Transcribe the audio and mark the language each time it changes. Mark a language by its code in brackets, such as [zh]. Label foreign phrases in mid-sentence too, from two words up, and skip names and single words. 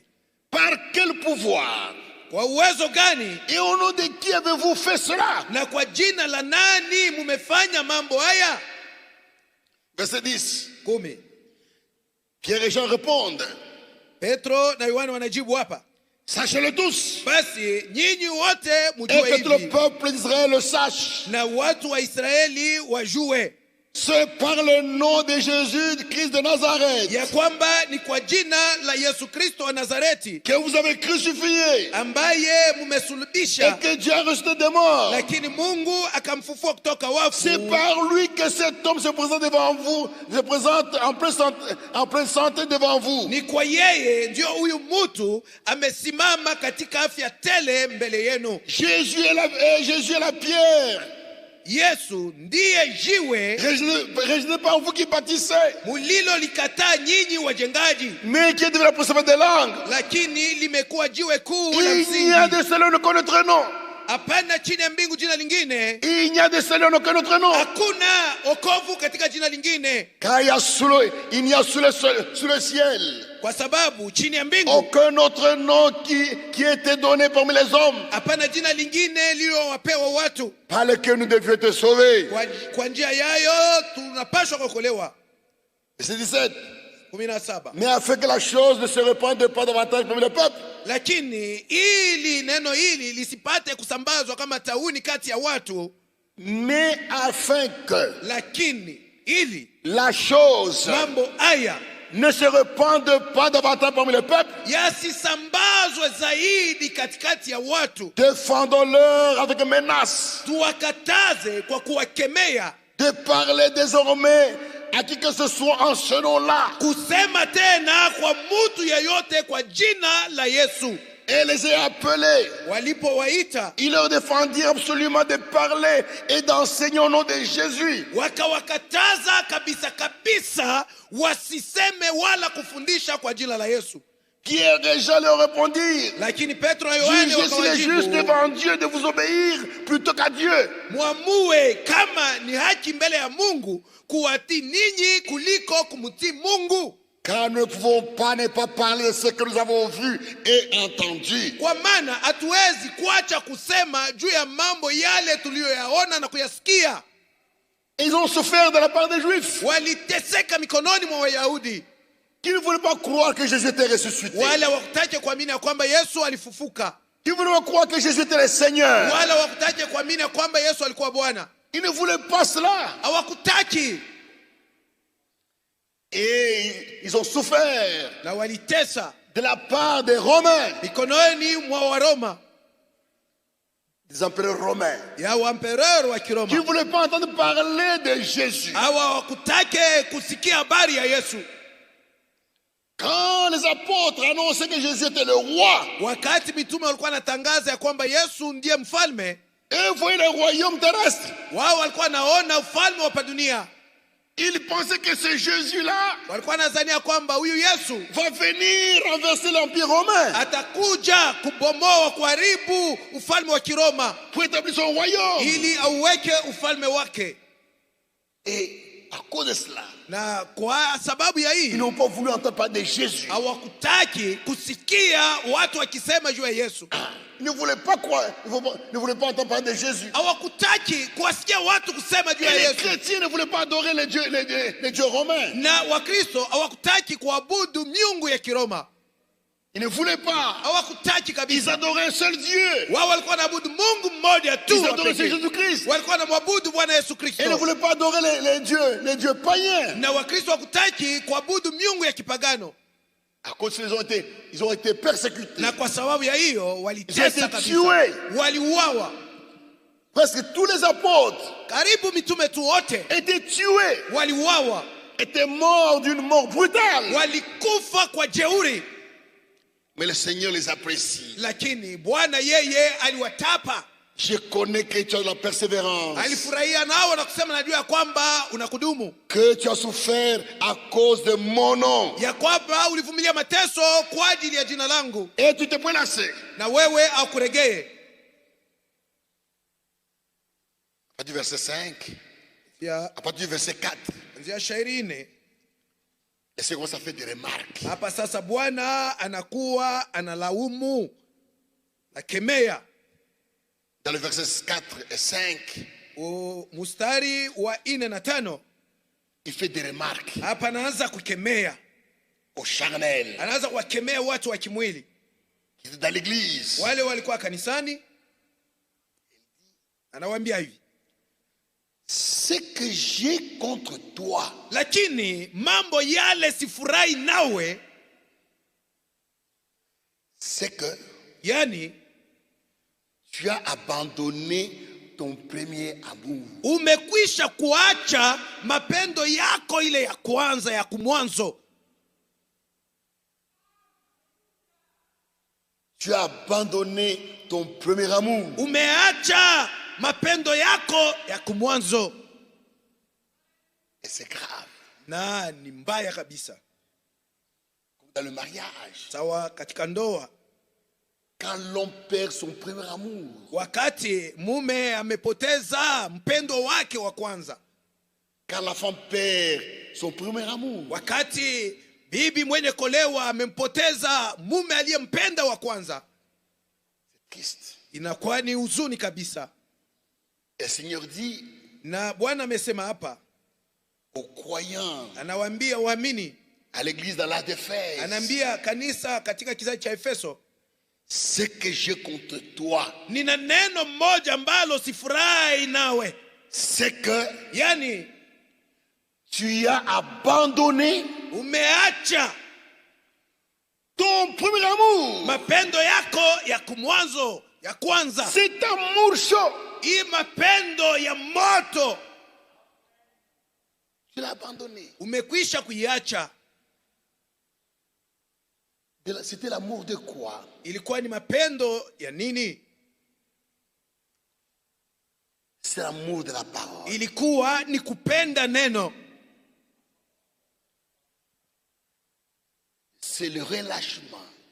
[fr] par quel pouvoir [sw] kwa uwezo gani [fr] et au nom de qui avez-vous fait cela? [sw] na kwa jina la nani mumefanya mambo haya? [fr] Verset 10. [sw] 10. [fr] Pierre et Jean répondent, [sw] Petro na Yohane wanajibu hapa, [fr] sachez-le tous, [sw] basi nyinyi wote [fr] et [sw] mjue [fr] que tout le [sw] hivi, [fr] peuple d'Israël le sache. [sw] na watu wa Israeli wajue, [fr] C'est par le nom de Jésus Christ de Nazareth [sw] ya kwamba ni kwa jina la Yesu Kristo wa Nazareti [fr] que vous avez crucifié [sw] ambaye [fr] et [sw] mumesulubisha, [fr] que Dieu a ressuscité des morts. [sw] lakini Mungu akamfufua kutoka [fr] C'est [sw] wafu. [fr] par lui que cet homme se présente devant vous, se présente en pleine santé devant vous. [sw] Ni kwa yeye ndio huyu mtu amesimama katika afya tele mbele yenu. [fr] Jésus est la pierre, [sw] Yesu ndiye jiwe [fr] rejeté par vous qui bâtissez, [sw] mulilo likataa nyinyi wajengaji, [fr] mais qui est devenu la prophète des langues. [sw] lakini limekuwa jiwe kuu la [fr] Il n'y a [sw] msingi. [fr] de seul aucun autre nom. [sw] Hapana chini ya mbingu jina lingine, [fr] Il n'y a de seul aucun autre nom. [sw] hakuna wokovu katika jina lingine, [fr] Car il n'y a sous le ciel [sw] kwa sababu chini ya mbingu [fr] aucun autre nom qui a été donné parmi les hommes [sw] hapana jina lingine lililowapewa watu, [fr] par lequel nous devions être sauvés. [sw] kwa njia yayo tunapaswa kuokolewa. [fr] Verset 17. [sw] 17. [fr] Mais afin que la chose ne se répande pas davantage parmi le peuple, [sw] Lakini ili neno hili lisipate kusambazwa kama tauni kati ya watu, [fr] mais afin que [sw] lakini ili [fr] la chose [sw] mambo haya [fr] ne se répande pas davantage parmi le peuple, [sw] yasisambazwe zaidi katikati ya watu, [fr] défendons-leur avec menace [sw] tuwakataze kwa kuwakemea, [fr] de parler désormais à qui que ce soit en ce nom-là. [sw] kusema tena kwa mtu yeyote kwa jina la Yesu. [fr] Et les a appelés. [sw] Walipowaita, [fr] Il leur défendit absolument de parler et d'enseigner au nom de Jésus. [sw] wakawakataza kabisa kabisa wasiseme wala kufundisha kwa jina la Yesu. [fr] Pierre et Jean leur répondirent, [sw] Lakini Petro na Yohane [fr] jugez s'il est juste [sw] wakawajibu, [fr] devant Dieu de vous obéir plutôt qu'à Dieu. [sw] muamue kama ni haki mbele ya Mungu kuwatii ninyi kuliko kumtii Mungu. [fr] Car nous ne pouvons pas ne pas parler de ce que nous avons vu et entendu. [sw] Kwa maana hatuwezi kuacha kusema juu ya mambo yale tuliyoyaona na kuyasikia. [fr] Ils ont souffert de la part des Juifs [sw] Waliteseka mikononi mwa Wayahudi, [fr] qui ne voulaient pas croire que Jésus était ressuscité, [sw] wale hawakutaka kuamini ya kwamba Yesu alifufuka, [fr] qui ne voulaient pas croire que Jésus était le Seigneur. [sw] wale hawakutaka kuamini ya kwamba Yesu alikuwa Bwana. [fr] Ils ne voulaient pas cela. [sw] Hawakutaki [fr] Et ils ont souffert [sw] na walitesa [fr] de la part des Romains, [sw] mikononi mwa Waroma, [fr] des empereurs romains, [sw] ya waempereur wa [fr] qui ne [sw] Kiroma. [fr] voulaient pas entendre parler de Jésus. [sw] Hawa hawakutaka kusikia habari ya Yesu. [fr] Quand les apôtres annonçaient que Jésus était le roi, [sw] Wakati mitume walikuwa wanatangaza ya kwamba Yesu ndiye mfalme, [fr] eux voyaient le royaume terrestre. [sw] wao walikuwa wanaona ufalme wa dunia. [fr] Ils pensaient que ce Jésus-là [sw] Walikuwa wanadhania kwamba huyu Yesu [fr] va venir renverser l'empire romain [sw] atakuja kubomoa, kuharibu ufalme wa Kiroma [fr] pour établir son royaume. [sw] ili auweke ufalme wake. [fr] Et à cause de cela, [sw] Na kwa sababu ya [fr] ils [sw] hii [fr] n'ont pas voulu entendre parler de Jésus. [sw] hawakutaki kusikia watu wakisema juu ya Yesu. [fr] Ils ne voulaient pas croire, ils ne voulaient pas entendre parler de Jésus. [sw] Hawakutaki kuwasikia watu kusema juu [fr] Et [sw] ya [fr] les [sw] Yesu. [fr] chrétiens ne voulaient pas adorer les dieux romains. [sw] Na Wakristo hawakutaki kuabudu miungu ya Kiroma. [fr] Ils ne voulaient pas. [sw] Hawakutaki [fr] Ils [sw] kabisa. [fr] adoraient un seul Dieu. [sw] Wao walikuwa wanaabudu Mungu mmoja tu. [fr] Ils [sw] wa [fr] adoraient [sw] pekee. [fr] Jésus-Christ. [sw] Walikuwa wanamwabudu Bwana Yesu [fr] Ils ne [sw] Kristo. [fr] voulaient pas adorer les dieux païens. [sw] Na Wakristo hawakutaki kuabudu miungu ya kipagano. [fr] À cause ils ont été persécutés. [sw] Na kwa sababu ya hiyo [fr] Ils ont [sw] walitesa [fr] été [sw] kabisa. [fr] tués. [sw] Waliuawa. [fr] Presque tous les apôtres [sw] Karibu mitume tu wote [fr] étaient tués, [sw] waliuawa. [fr] étaient morts d'une mort brutale. [sw] Walikufa kwa jeuri. [fr] Mais le Seigneur les apprécie. [sw] Lakini Bwana yeye aliwatapa. [fr] Je connais que tu as de la persévérance, [sw] Alifurahia nao na kusema najua ya kwamba unakudumu. [fr] que tu as souffert à cause de mon nom. [sw] Ya kwamba ulivumilia mateso kwa ajili ya jina langu. [fr] Et tu t'es pas lassé. [sw] Na wewe akuregee. [fr] À partir du verset 5, [sw] Ya [fr] à partir du verset 4, [sw] kuanzia shairi 4. [fr] le Seigneur ça fait des remarques. [sw] Hapa sasa Bwana anakuwa analaumu, nakemea. [fr] Dans le verset 4 et 5, [sw] Mustari wa 4 na 5, [fr] il fait des remarques [sw] hapa anaanza kukemea. [fr] aux charnels [sw] Anaanza kuwakemea watu wa kimwili, [fr] qui étaient dans l'église. [sw] wale walikuwa kanisani. Anawaambia hivi, [fr] Ce que j'ai contre toi, [sw] lakini mambo yale sifurahi nawe, [fr] c'est que [sw] yani [fr] tu as abandonné ton premier amour. [sw] umekwisha kuacha mapendo yako ile ya kwanza ya kumwanzo. [fr] Tu as abandonné ton premier amour. [sw] Umeacha mapendo yako ya kumwanzo. [fr] Et c'est grave. [sw] Na ni mbaya kabisa. [fr] Comme dans le mariage, [sw] Sawa katika ndoa, [fr] quand l'homme perd son premier amour, [sw] wakati mume amepoteza mpendo wake wa kwanza, [fr] quand la femme perd son premier amour, [sw] wakati bibi mwenye kolewa amempoteza mume aliyempenda wa kwanza, [fr] c'est triste. [sw] inakuwa ni huzuni kabisa. [fr] Et le Seigneur dit [sw] Na Bwana amesema hapa, [fr] aux croyants, [sw] anawaambia waamini, [fr] à l'église dans la d'Éphèse, [sw] anaambia kanisa katika kizazi cha Efeso, [fr] ce que j'ai contre toi, [sw] nina neno moja ambalo sifurahi nawe, [fr] c'est que [sw] yani [fr] tu as abandonné [sw] umeacha [fr] ton premier amour. [sw] mapendo yako ya kumwanzo ya kwanza. [fr] Cet amour chaud, [sw] Hii mapendo ya moto [fr] tu l'as abandonné. [sw] umekwisha kuiacha. [fr] C'était l'amour de quoi? [sw] Ilikuwa ni mapendo ya nini? [fr] C'est l'amour de la parole. [sw] Ilikuwa ni kupenda neno. [fr] C'est le relâchement